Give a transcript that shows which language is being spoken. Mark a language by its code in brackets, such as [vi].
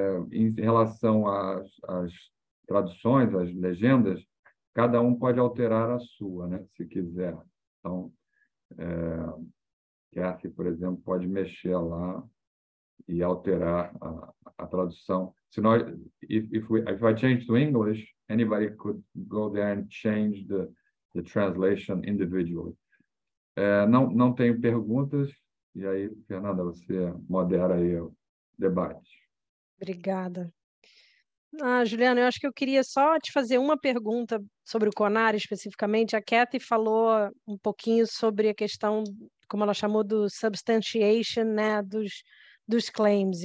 [pt] Em relação às traduções, às legendas, cada um pode alterar a sua, né, se quiser. Então, Kathy, por exemplo, pode mexer lá e alterar a tradução. [en] If I change to English, anybody could go there and change the translation individually. [pt] Não tenho perguntas, e aí, Fernanda, você modera aí o debate. Obrigada. Juliana, eu acho que eu queria só te fazer uma pergunta sobre o CONAR especificamente. A Kathy falou um pouquinho sobre a questão, como ela chamou, do substantiation, né, dos claims.